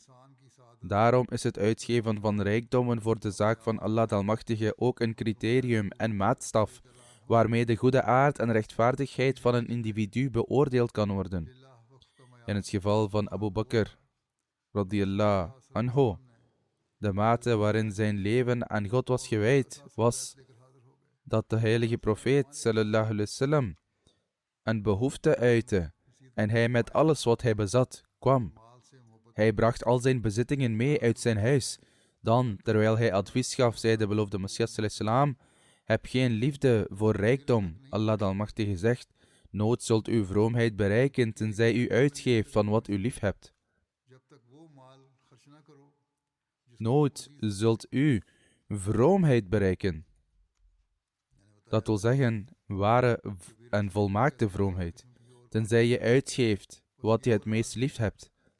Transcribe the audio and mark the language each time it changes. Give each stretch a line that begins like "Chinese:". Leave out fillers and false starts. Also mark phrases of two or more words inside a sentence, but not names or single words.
Dutch: Daarom is het uitgeven van rijkdommen voor de zaak van Allah de Almachtige ook een criterium en maatstaf, waarmee de goede aard en rechtvaardigheid van een individu beoordeeld kan worden. In het geval van Abu Bakr,
Arabic: رضي الله عنه,
Dutch: de mate waarin zijn leven aan God was gewijd, was dat de heilige profeet
Arabic: صلى الله عليه وسلم
Dutch: een behoefte uitte en hij met alles wat hij bezat kwam. Hij bracht al zijn bezittingen mee uit zijn huis. Dan, terwijl hij advies gaf, zei de beloofde Messias
Arabic: صلى الله عليه وسلم,
Dutch: heb geen liefde voor rijkdom. Allah de Almachtige zegt, nooit zult u vroomheid bereiken tenzij u uitgeeft van wat u lief hebt. Nooit zult u vroomheid bereiken. Dat wil zeggen, ware en volmaakte vroomheid, tenzij je uitgeeft wat je het meest lief hebt.